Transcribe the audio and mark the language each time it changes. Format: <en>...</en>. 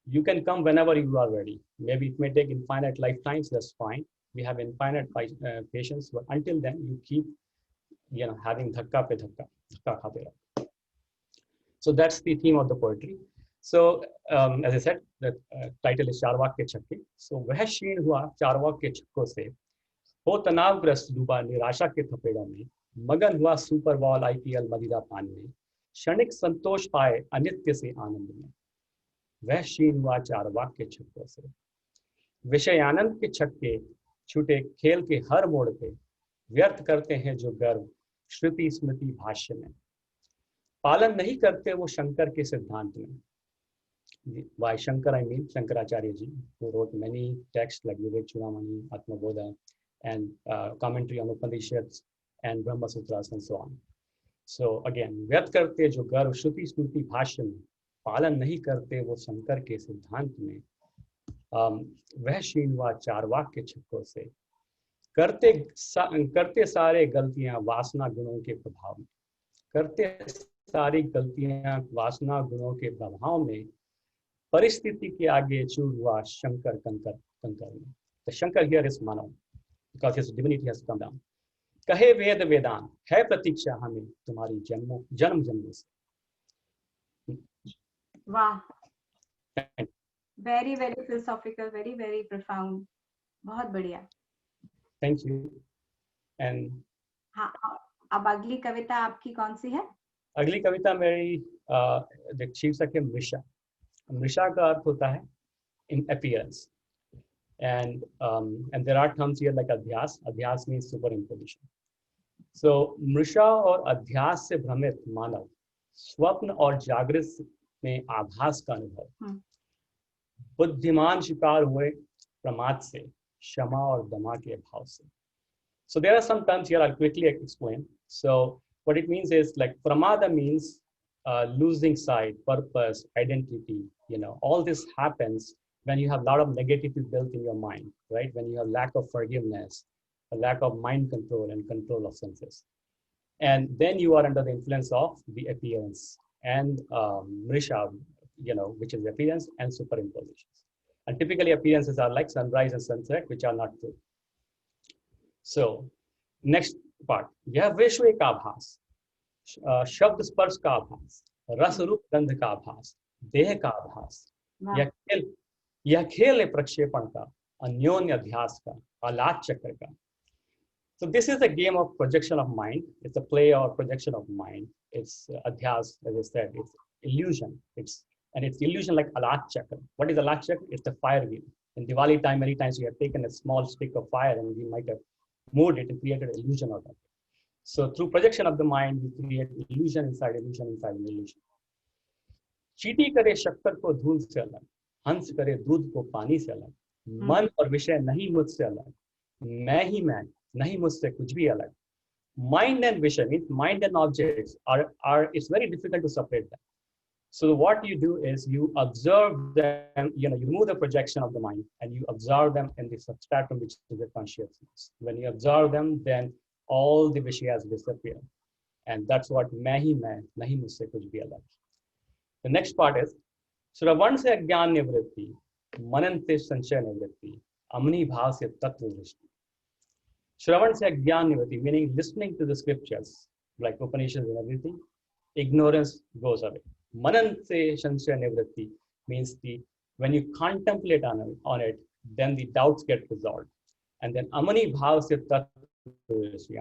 <en>You can come whenever you are ready. Maybe it may take infinite lifetimes, that's fine. We have infinite patience, but until then, you keep, having</en> <hi>dhakka pe dhakka, dhakka khate raho.</hi> <en>So that's the theme of the poetry. So as I said, the title is</en> <hi>Charvaka के छक्के. So वह क्षीण हुआ चारवाक के छक्कों से, हो तनावग्रस्त डूबा निराशा के थपेड़ों में, मगन हुआ सुपर बॉल IPL मदिरा पान में, क्षणिक संतोष पाए अनित्य से आनंद में. वह क्षीण हुआ चारवाक के छक्कों से. विषय आनंद के छक्के छूटे खेल के हर मोड़ पे, व्यर्थ करते हैं जो गर्व श्रुति स्मृति भाष्य में. पालन नहीं करते वो शंकर के सिद्धांत में.</hi> <en>By Shankar, I mean Shankaracharya ji, who wrote many texts like Vivek Chudamani, Atmabodha, and commentary on Upanishads and Brahma Sutras and so on. So again,</en> <hi>व्यर्थ करते जो गर्व श्रुति स्मृति भाष्य में, पालन नहीं करते वो शंकर के सिद्धांत में. वह क्षीण हुआ चारवाक के छक्कों से, करते सारे गलतियां वासना गुणों के प्रभाव में. करते सारी गलतियां वासना गुणों के प्रभाव में, परिस्थिति के आगे चूर हुआ शंकर कंकर में.</hi> <en>The Shankar here is Manav, because his divinity has come down.</en> <hi>कहे वेद वेदान, है प्रतीक्षा हमें तुम्हारी जन्म जन्मों से.</hi> <en>वाह, very very philosophical, very very profound.</en> <hi>बहुत बढ़िया.</hi> <en>Thank you. And</en> <hi>हाँ, अब अगली कविता आपकी कौन सी है? अगली कविता मेरी शीर्षक है मृषा. मृषा का अर्थ होता है</hi> <en>in appearance, and there are terms here like adhyas. Adhyas means superimposition.</en> <hi>So मृषा और अध्यास से भ्रमित मानव स्वप्न और जागृत में आभास का अनुभव. बुद्धिमान शिकार हुए प्रमाद से, क्षमा और दमा के अभाव से.</hi> <en>So there are some terms here I'll quickly explain. So what it means is, like, pramada means losing sight, purpose, identity. All this happens when you have a lot of negativity built in your mind, right? When you have lack of forgiveness, a lack of mind control and control of senses. And then you are under the influence of the appearance and mrisha, which is appearance and superimpositions. And typically appearances are like sunrise and sunset, which are not true.</en> <hi>So next part, यह विश्व एक आभास, शब्द स्पर्श का आभास, रस रूप गंध का आभास, देह का आभास. यह खेल है प्रक्षेपण का, अन्योन्य अध्यास का, आलात चक्र का.</hi> <en>So this is a game of projection of mind. It's a play or projection of mind. It's adhyas, as I said. It's illusion. It's illusion like alat chakra. What is alat chakra? It's the fire wheel. In Diwali time, many times we have taken a small stick of fire and we might have moved it and created an illusion of it. So through projection of the mind, we create illusion inside illusion inside an illusion.</en> <hi>चीटी करे शक्कर को धूल से अलग, हंस करे दूध को पानी से अलग, मन और विषय नहीं मुझसे अलग, मैं ही मैं, नहीं मुझसे कुछ भी अलग.</hi> <en>Mind and vision, means mind and objects are it's very difficult to separate them. So what you do is you observe them, you remove the projection of the mind and you observe them in the substratum, which is the consciousness. When you observe them, then all the vishayas disappear. And that's what</en> <hi>मैं ही मैं, नहीं मुझसे कुछ भी अलग.</hi> <en>The next part is</en> <hi>श्रवण से अज्ञान निवृत्ति, मनन से संशय निवृत्ति, अमनी भाव से तत्व दृष्टि. Shravan se Gyan Nivati,</hi> <en>meaning listening to the scriptures, like Upanishads and everything, ignorance goes away.</en> <hi>Manan se Shansya Nivritti</hi> <en>means when you contemplate on it, then the doubts get resolved. And then</en> <hi>Amani Bhav se Tattva Drishti.</hi>